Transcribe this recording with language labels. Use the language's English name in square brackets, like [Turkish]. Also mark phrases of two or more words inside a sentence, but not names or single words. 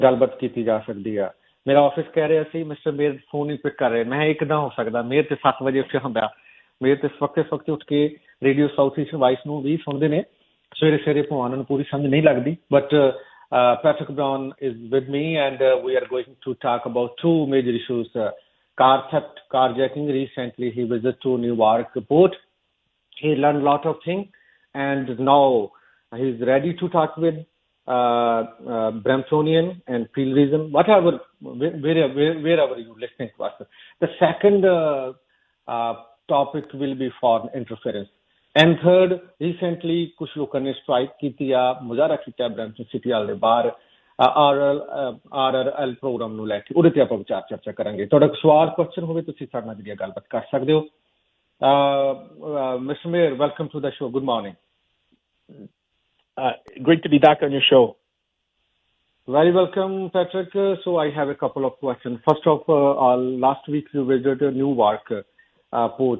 [Punjabi] ਗੱਲਬਾਤ ਕੀਤੀ ਜਾ ਸਕਦੀ ਆ। ਮੇਰਾ ਆਫਿਸ ਕਹਿ ਰਿਹਾ ਸੀ ਮਿਸਟਰ ਮੇਅਰ ਫੋਨ ਨਹੀਂ ਪਿਕ ਕਰ ਰਹੇ। ਮੈਂ ਇਹ ਕਿੱਦਾਂ ਹੋ ਸਕਦਾ, ਮੇਅਰ ਤੇ 7 ਵਜੇ ਉੱਠਿਆ ਹੁੰਦਾ, ਮੇਅਰ ਤੇ ਇਸ ਵਕਤ ਉੱਠ ਕੇ ਰੇਡੀਓ ਸਾਊਥ ਈਸਟ ਵਾਇਸ ਨੂੰ ਵੀ ਸੁਣਦੇ ਨੇ ਸਵੇਰੇ ਸਵੇਰੇ, ਭਾਵੇਂ ਉਹਨਾਂ ਨੂੰ ਪੂਰੀ ਸਮਝ ਨਹੀਂ ਲੱਗਦੀ। [English] ਬਟ Patrick Brown is with me and we are going to talk about two major issues. Car theft, carjacking. Recently he visited to Newark port. He learned a lot of things and now he's ready to talk with Bramptonian and Peel region, whatever, wherever you're listening to us. The second topic will be foreign interference. And third, recently [Hindi] कुछ लोगों ने strike की थी या मुजाहरा किया ब्रैम्पटन सिटी वाले बाहर RRL प्रोग्राम [Punjabi] ਨੂੰ ਲੈ ਕੇ, ਉਹਦੇ ਤੇ ਆਪਾਂ ਵਿਚਾਰ ਚਰਚਾ ਕਰਾਂਗੇ। ਤੁਹਾਡਾ ਕੋਈ ਸਵਾਲ ਕੁਐਸਚਨ ਹੋਵੇ ਤੁਸੀਂ ਸਾਡੇ ਨਾਲ ਜਿਹੜੀ ਗੱਲਬਾਤ ਕਰ ਸਕਦੇ ਹੋ। [English] Mr. Mayor, welcome to the show. Good morning. Great to be back on your show. Very welcome, Patrick. So I have a couple of questions. First of all, last week you visited Newark port.